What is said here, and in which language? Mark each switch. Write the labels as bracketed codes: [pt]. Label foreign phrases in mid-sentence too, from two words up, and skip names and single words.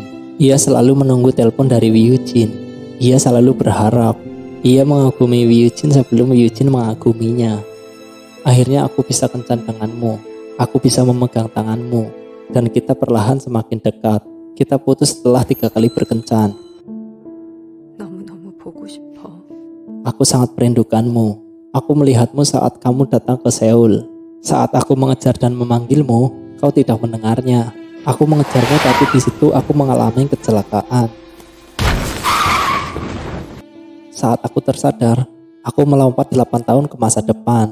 [id] Ia selalu menunggu telepon dari Woo-jin. Ia selalu berharap. Ia mengagumi Woo-jin sebelum Woo-jin mengaguminya. Akhirnya aku bisa kencan denganmu. Aku bisa memegang tanganmu. Dan kita perlahan semakin dekat. Kita putus setelah 3 kali berkencan. [ko] 너무너무 보고 싶어. [id] Aku sangat merindukanmu. Aku melihatmu saat kamu datang ke Seoul. Saat aku mengejar dan memanggilmu, kau tidak mendengarnya. Aku mengejarnya tapi di situ aku mengalami kecelakaan. Saat aku tersadar, aku melompat 8 tahun ke masa depan.